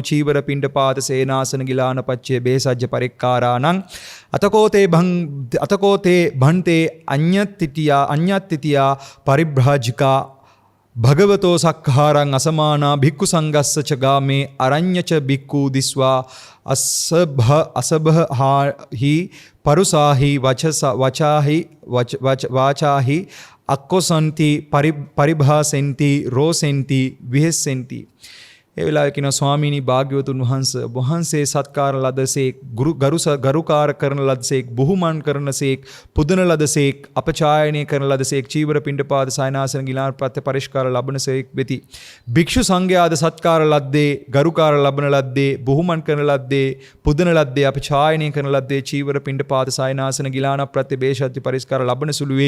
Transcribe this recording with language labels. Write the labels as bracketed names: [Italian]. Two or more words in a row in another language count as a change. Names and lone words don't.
[Pali] චීවර පිණ්ඩපාත සේනාසන ගිලාන පච්චේ බේසජ්ජ පරික්කාරාණං අතකෝතේ භන්තේ අඤ්ඤත්තිතියා පරිබ්‍රාජිකා භගවතෝ සක්ඛාරං අසමානා භික්ඛු සංඝස්ස ච ගාමේ අරඤ්ඤච භික්ඛු දිස්වා අසභහාහි පරුසාහි වාචාහි අක්කොසන්ති පරිභාසෙන්ති රෝසෙන්ති විහෙස්සෙන්ති. [Sinhala] ඒ වෙලාවේ කියනවා ස්වාමීනි භාග්‍යවතුන් වහන්සේ සත්කාර ලදසේක් ගරුකාර කරන ලදසේක් බුහුමන් කරනසේක් පුදන ලදසේක් අපචායනය කරන ලදසේක් චීවර පිණ්ඩපාත සයනාසන ගිලාන ප්‍රත්‍ය පරිස්කාර ලබනසේක් වෙති. භික්ෂු සංඝයාද සත්කාර ලද්දේ ගරුකාර ලබන ලද්දේ බුහුමන් කරන ලද්දේ පුදන ලද්දේ අපචායනය කරන ලද්දේ චීවර පිණ්ඩපාත සයනාසන ගිලාන ප්‍රත්‍ය බේසජ්ජ පරිස්කාර ලබන සුළු වෙයි.